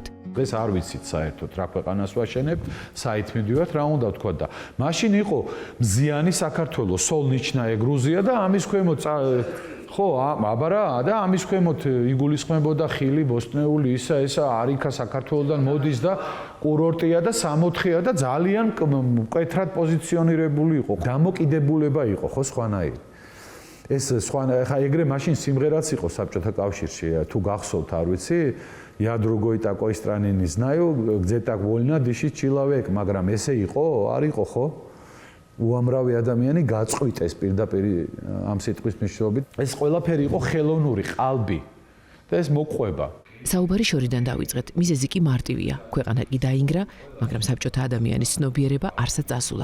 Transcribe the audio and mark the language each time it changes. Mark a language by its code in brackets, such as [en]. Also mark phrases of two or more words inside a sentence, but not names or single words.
[ka] დღეს არ ვიცით საერთოდ რა ქვეყანას ვაშენებთ, საით მივდივართ, რა უნდა ვთქვა და მაშინ იყო მზიანი საქართველოს, [ru] солнечная Грузия [ka] და ამის ქვემოთ ხო, აბარა და ამის ქვემოთ იგულისხმებოდა ხილი, ბოსტნეული, ისა არიქა საქართველოსდან მოდის და კურორტია და სამოთხეა და ძალიან მკვეთრად პოზიციონირებული იყო. დამოკიდებულება იყო, ხო, სხვანაირი. ეს სხვა ხა ეგრე მაშინ სიმღერაც იყო საბჭოთა კავშირში, თუ გახსოვთ, არ ვიცი, [ru] я другой такой страны не знаю, где так вольно дышит человек, [ka] მაგრამ ესე იყო, არ იყო, ხო? უამრავი ადამიანი გაწყვიტეს პირდაპირ ამ სიტყვის მნიშვნელობით. ეს ყველაფერი იყო ხელოვნური, ყალბი და ეს მოყვება. საუბარი შორიდან დავიწყეთ. მიზეზი კი მარტივია. ქვეყანა კი დაინგრა, მაგრამ საბჭოთა ადამიანის ცნობიერება არსად წასულა.